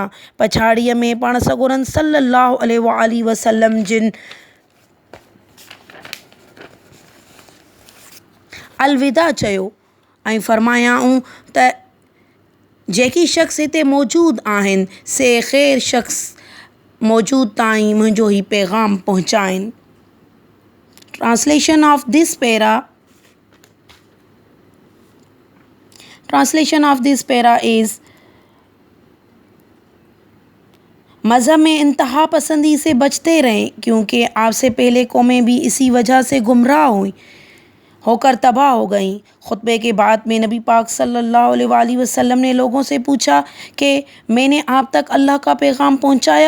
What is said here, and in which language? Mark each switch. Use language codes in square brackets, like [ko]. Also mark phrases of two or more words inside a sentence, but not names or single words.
[sd] पछाड़ीअ में पाण सॻोरन [ar] صلى الله عليه وسلم [sd] जिन अलविदा चयो ऐं फरमायाऊं त जेकी शख़्स हिते मौजूदु आहिनि से ख़ैर शख़्स मौजूद ताईं मुंहिंजो ही पैगाम पहुचाइनि। [en] Translation of this para is: [ur] مذہب میں انتہا پسندی سے بچتے رہیں، کیونکہ آپ سے پہلے قومیں بھی اسی وجہ سے گمراہ ہوئی ہوکر تباہ ہو گئیں. خطبے کے بعد میں نبی پاک [ar] صلى الله عليه وسلم [ur] نے لوگوں سے پوچھا کہ میں نے آپ تک اللہ کا پیغام پہنچایا?